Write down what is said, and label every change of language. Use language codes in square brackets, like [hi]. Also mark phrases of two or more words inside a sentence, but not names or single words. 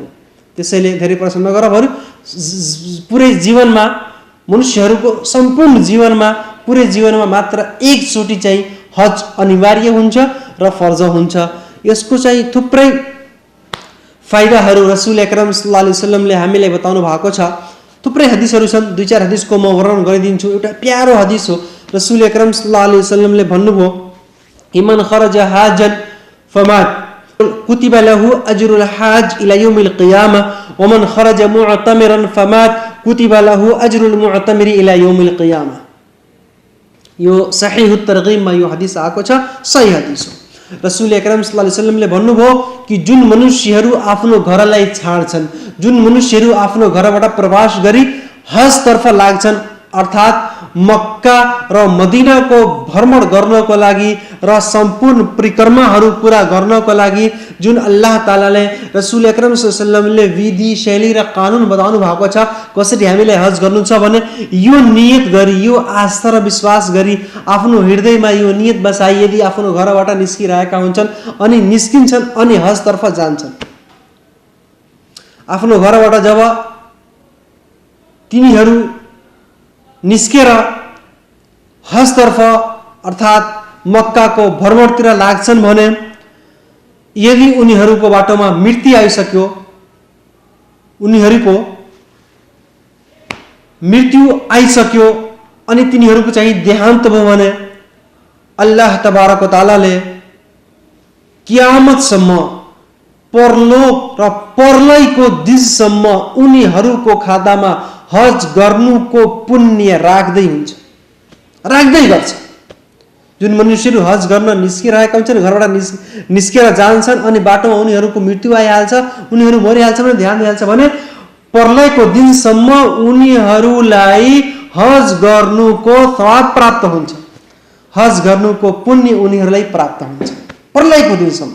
[ne] त्यसैले धेरै प्रश्न नगर, बरु पुरै जीवनमा, मनुष्यहरूको सम्पूर्ण जीवनमा, पुरै जीवनमा मात्र एकचोटि चाहिँ हज अनिवार्य हुन्छ र फर्ज हुन्छ। यसको चाहिँ थुप्रै फाइदाहरू [ar] رسول أكرم صلى الله عليه وسلم [ne] हामीलाई बताउनु भएको छ। थुप्रै हदिसहरू छन्, दुई चार हदिसको म वर्णन गरिदिन्छु। एउटा प्यारो हदिस हो। [ar] رسول أكرم صلى الله عليه وسلم [ne] भन्नुभयो कि [ar] من خرج حاجا فمات كتب له أجر الحاج إلى يوم القيامة ومن خرج معتمرا فمات كتب له أجر المعتمر إلى يوم القيامة. [ne] यो सहीह तरगीबमा यो हदिस आएको छ, सही हदिस हो। [ar] رسول أكرم صلى الله عليه وسلم [ne] भन्नुभयो कि जुन मनुष्यहरू आफ्नो घरलाई छाड्छन्, जुन मनुष्यहरू आफ्नो घरबाट प्रवास गरी हजतर्फ लाग्छन्, अर्थात् मक्का र मदिनाको भ्रमण गर्नको लागि र सम्पूर्ण परिक्रमाहरू पूरा गर्नको लागि जुन [ar] الله تعالى رسول أكرم صلى الله عليه وسلم [ne] विधि शैली र कानुन बताउनु भएको छ, कसरी हामीलाई हज गर्नु छ भने यो नियत गरी, यो आस्था र विश्वास गरी आफ्नो हृदयमा यो नियत बसाई यदि आफ्नो घरबाट निस्किरहेका हुन्छन् अनि निस्किन्छन् अनि हजतर्फ जान्छन्, आफ्नो घरबाट जब तिनीहरू निस्केर हजतर्फ अर्थात् मक्काको भ्रमणतिर लाग्छन् भने यदि उनीहरूको बाटोमा मृत्यु आइसक्यो, उनीहरूको मृत्यु आइसक्यो अनि तिनीहरूको चाहिँ देहान्त भयो भने [ar] الله تبارك وتعالى [ne] कियामतसम्म, परलोक र परलयको दिनसम्म उनीहरूको खातामा हज गर्नुको पुण्य राख्दै हुन्छ, राख्दै गर्छ। जुन मनुष्यहरू हज गर्न निस्किरहेका हुन्छन्, घरबाट निस्केर जान्छन् अनि बाटोमा उनीहरूको मृत्यु आइहाल्छ, उनीहरू मरिहाल्छ भने ध्यान दिइहाल्छ भने परलयको दिनसम्म उनीहरूलाई हज गर्नुको सवाब प्राप्त हुन्छ, हज गर्नुको पुण्य उनीहरूलाई प्राप्त हुन्छ परलयको दिनसम्म।